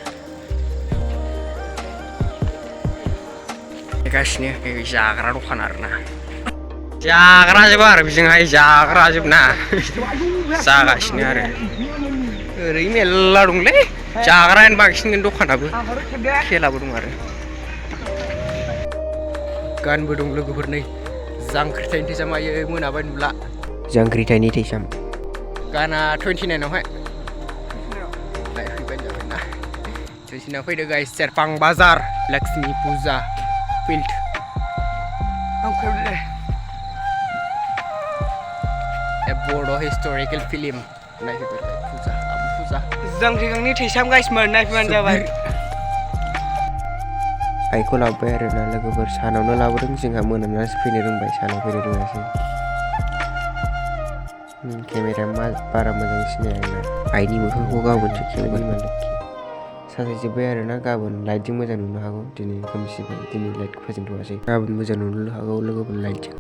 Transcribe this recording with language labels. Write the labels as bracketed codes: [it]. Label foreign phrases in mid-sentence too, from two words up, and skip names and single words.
[brx] गासिनो जाग्रा दखान आरो ना जाग्रा जोब आरो बिजोंहाय जाग्रा जोब ना जागासिनो आरो ओरै मेल्ला दंलै जाग्रायानो बांसिन दखानाबो खेलाबो दं आरो गानबो दं लोगोफोरनै जांख्रिथायनि थैसाम आयै मोनाबाय नुला जांख्रिथायनि थैसाम गाना 29 आवहाय नायफैबानो जाबाय ना जोंसिना फैदो गाइस Serfang Bazar Laxmi Puja field [en] a Bodo historical film [brx] नायफैबाय Puja जांख्रिथायनि थैसाम गाइस मोन नायफैबानो जाबाय आइखौ लाबोबाय आरो ना लोगोफोर सानावनो लाबोदों जोंहा मोनानासो फैनो रोंबाय सानाव फैनो रोङासै केमेरा बारा मोजां सिनाया आंना आइनि मोखांखौ गाबोनसो खेवगोन मालाय साजायजोब्बाय आरो ना गाबोन लाइटजों मोजां नुनो हागौ दिनै खोमसिबाय दिनै लाइट फोजोंथ'वासै गाबोन मोजां नुनो हागौ लोगोफोर लाइटजों